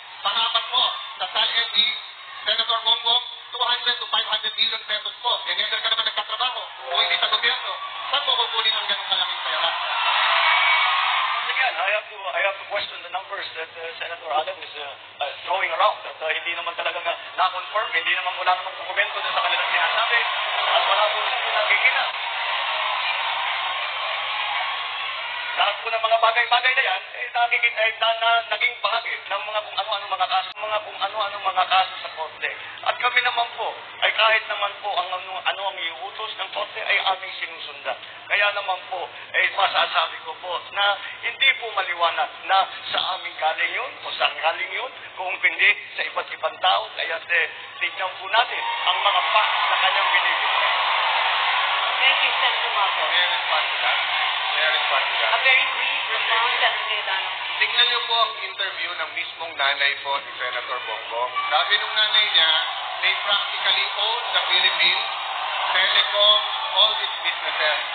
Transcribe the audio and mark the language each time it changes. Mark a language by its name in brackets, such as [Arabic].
[Filipino] Pangapat po, sa talent ni Senator Bongbong, 200 to 500 billion pesos po. Never ka naman nagtatrabaho o hindi sa gobyerno. Saan mo kukunin ang ganong kalaking pera? [English] Again, I have to question the numbers that Senator Alan is throwing around. [Filipino] At hindi naman talaga na-confirm, wala namang dokumento sa kanilang sinasabi, at wala po silang nakikita. Lahat po ng mga bagay-bagay na yan, naging bahagi ng mga kung ano-ano mga kaso sa korte. At kami naman po, ay kahit naman po ang ano ang iuutos ng korte ay aming sinusundan. Kaya naman po, masasabi ko po na hindi po maliwanag na sa aming galing yun o saan galing yun, kung hindi sa iba't ibang tao. Kaya tignan po natin ang mga facts na kanyang binibigay. [English] Thank you, Senator Marcos. [Filipino] May response ka? [English] A very brief response, Senator Cayetano. [Filipino] Tingnan niyo po ang interview ng mismong nanay po ni Senator Bongbong. Sabi nung nanay niya, [English] they practically own the Philippines, telecom, all these businesses.